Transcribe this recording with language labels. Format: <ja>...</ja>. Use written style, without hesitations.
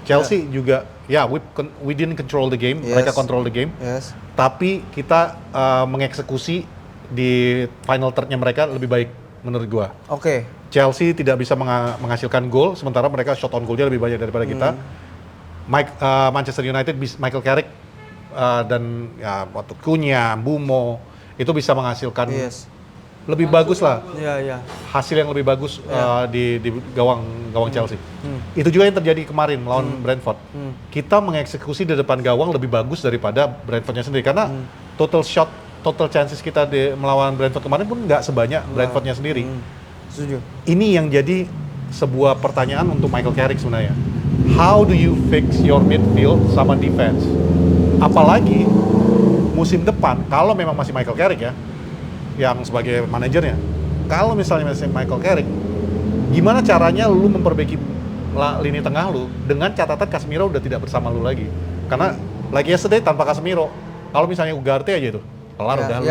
<en>Chelsea</en> <id>juga, ya</id> <en>we didn't control the game, Yes.</en> <id>mereka</id> <en>control the game. Yes.</en> <id>Tapi kita mengeksekusi di final third-nya mereka lebih baik menurut gua. Oke. Chelsea tidak bisa menghasilkan gol, sementara mereka shot on goal-nya lebih banyak daripada kita. Manchester United, Michael Carrick dan ya waktu Cunha, Bumo itu bisa menghasilkan</id> <en>Yes.</en> <id>lebih bagus lah, Iya. hasil yang lebih bagus di gawang Chelsea. Itu juga yang terjadi kemarin melawan Brentford. Kita mengeksekusi di depan gawang lebih bagus daripada Brentfordnya sendiri karena total chances kita melawan Brentford kemarin pun nggak sebanyak Brentfordnya sendiri. Setuju. Ini yang jadi sebuah pertanyaan untuk Michael Carrick sebenarnya.</id> <en>How do you fix your midfield</en> <id>sama</id> <en>defense?</en> <id>Apalagi musim depan kalau memang masih Michael Carrick ya, yang sebagai manajernya. Kalau misalnya masih Michael Carrick, gimana caranya lu memperbaiki lini tengah lu dengan catatan Casemiro udah tidak bersama lu lagi? Karena</id> <en>like yesterday</en> <id>tanpa Casemiro, kalau misalnya Ugarte aja itu, kelar udah.</id>